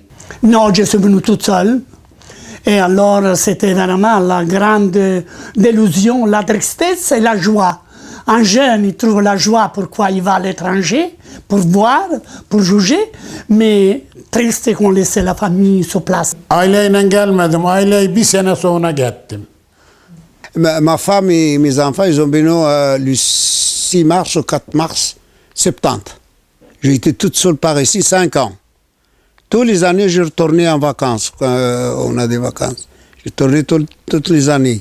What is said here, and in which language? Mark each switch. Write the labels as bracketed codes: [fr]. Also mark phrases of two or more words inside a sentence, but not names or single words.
[fr] Non, je suis venu toute seule. Et alors, c'était vraiment la grande délusion, la tristesse et la joie. Un jeune, il trouve la joie pourquoi il va à l'étranger, pour voir, pour juger, mais triste qu'on laisse la famille sur place. [tr] Aileyle gelmedim. Aileyi bir sene sonra gittim. [fr] Ma femme et mes enfants, ils ont venu le 6 mars au 4 mars 70. J'ai été toute seule par ici 5 ans. Tous les années, je retournais en vacances, quand on a des vacances. Je tournais toutes les années.